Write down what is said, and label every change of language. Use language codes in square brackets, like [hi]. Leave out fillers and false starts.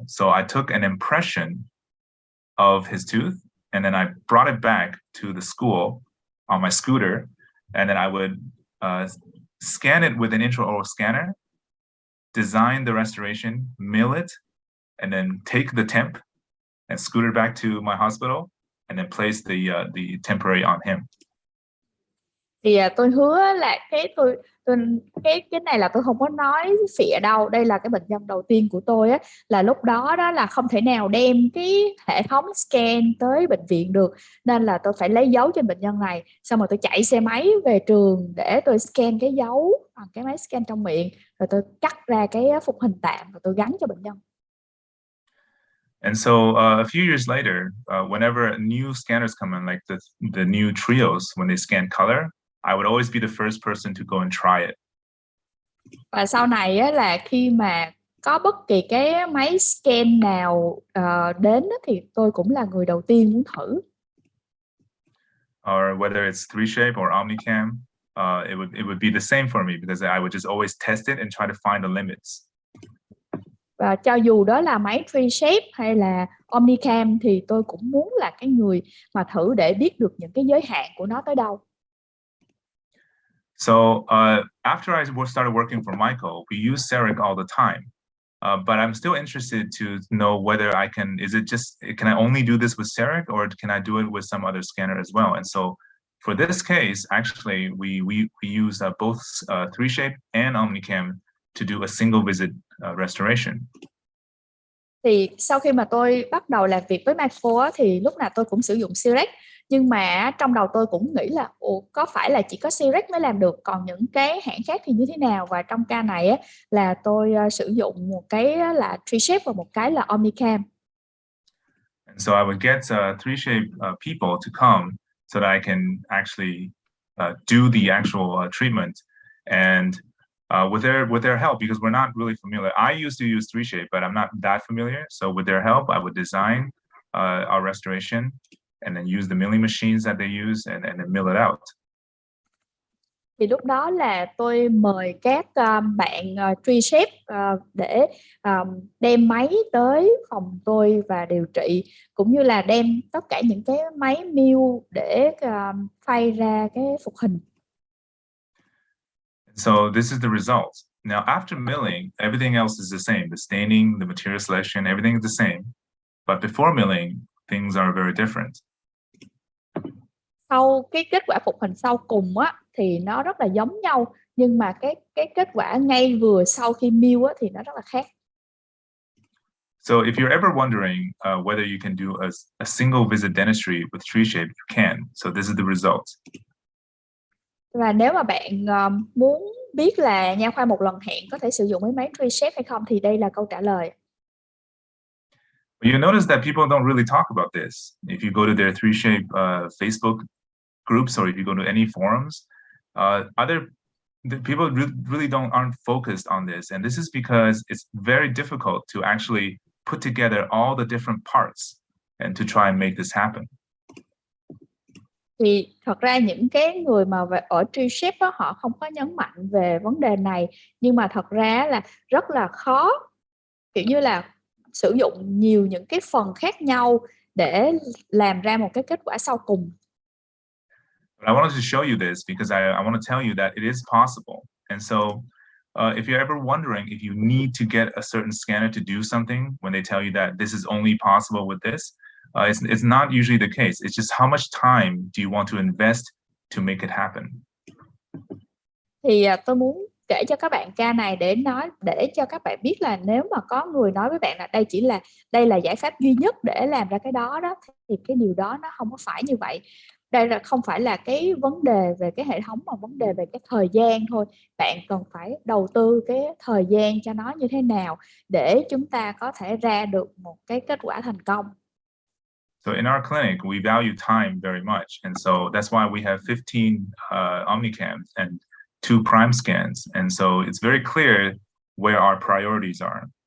[en] So I took an impression of his tooth, and then I brought it back to the school on my scooter, and then I would scan it with an intraoral scanner, design the restoration, mill it, and then take the temp and scooter back to my hospital, and then place the temporary on him. [vi] Thì tôi hứa là cái này là tôi không có nói phịa đâu. Đây là cái bệnh nhân đầu tiên của tôi á, là lúc đó là không thể nào đem cái hệ thống scan tới bệnh viện được, nên là tôi phải lấy dấu trên bệnh nhân này, xong rồi tôi chạy xe máy về trường để tôi scan cái dấu bằng cái máy scan trong miệng, rồi tôi cắt ra cái phục hình tạm và tôi gắn cho bệnh nhân. [en] And so a few years later, whenever new scanners come in, like the new Trios, when they scan color, I would always be the first person to go and try it. [vi] Và sau này á, là khi mà có bất kỳ cái máy scan nào đến thì tôi cũng là người đầu tiên muốn thử. [en] Or whether it's 3Shape or Omnicam, it would be the same for me because I would just always test it and try to find the limits. [vi] Và cho dù đó là máy 3Shape hay là Omnicam thì tôi cũng muốn là cái người mà thử để biết được những cái giới hạn của nó tới đâu. [en] So after I started working for Michael, we use Cerec all the time. But I'm still interested to know whether can I only do this with Cerec or can I do it with some other scanner as well? And so for this case, actually, we use both 3Shape and Omnicam to do a single visit restoration. [vi] Thì sau khi mà tôi bắt đầu làm việc với Michael thì lúc nào tôi cũng sử dụng Cerec, nhưng mà trong đầu tôi cũng nghĩ là có phải là chỉ có Cerec mới làm được, còn những cái hãng khác thì như thế nào? Và trong ca này là tôi sử dụng một cái là 3Shape và một cái là Omnicam. [en] And so I would get 3Shape people to come so that I can actually do the actual treatment, and with their help, because we're not really familiar. I used to use 3Shape, but I'm not that familiar. So with their help, I would design our restoration and then use the milling machines that they use and then mill it out. [vi] Thì lúc đó là tôi mời các bạn 3Shape để đem máy tới phòng tôi và điều trị, cũng như là đem tất cả những cái máy mill để phay ra cái phục hình. [en] So this is the result. Now after milling, everything else is the same. The staining, the material selection, everything is the same. But before milling, things are very different. [vi] Sau cái kết quả phục hình sau cùng thì nó rất là giống nhau, nhưng mà cái kết quả ngay vừa sau khi mill thì nó rất là khác. [en] So if you're ever wondering whether you can do a single visit dentistry with 3Shape, you can. So this is the result. [vi] Và nếu mà bạn muốn biết là nha khoa một lần hẹn có thể sử dụng máy 3Shape hay không thì đây là câu trả lời. [en] You notice that people don't really talk about this. If you go to their 3Shape Facebook groups, or if you go to any forums, the people really aren't focused on this, and this is because it's very difficult to actually put together all the different parts and to try and make this happen. [vi] Thì thật ra những cái người mà ở 3Shape họ không có nhấn mạnh về vấn đề này, nhưng mà thật ra là rất là khó, kiểu như là sử dụng nhiều những cái phần khác nhau để làm ra một cái kết quả sau cùng. [en] But I wanted to show you this because I want to tell you that it is possible. And so if you're ever wondering if you need to get a certain scanner to do something when they tell you that this is only possible with this, it's not usually the case. It's just how much time do you want to invest to make it happen. [vi] Thì tôi muốn kể cho các bạn ca này để cho các bạn biết là nếu mà có người nói với bạn là đây là giải pháp duy nhất để làm ra cái đó thì cái điều đó nó không có phải như vậy. Đây là không phải là cái vấn đề về cái hệ thống mà vấn đề về cái thời gian thôi. Bạn cần phải đầu tư cái thời gian cho nó như thế nào để chúng ta có thể ra được một cái kết quả thành công. [en] So in our clinic, we value time very much, and so that's why we have 15 Omnicams and 2 prime scans, and so it's very clear where our priorities are.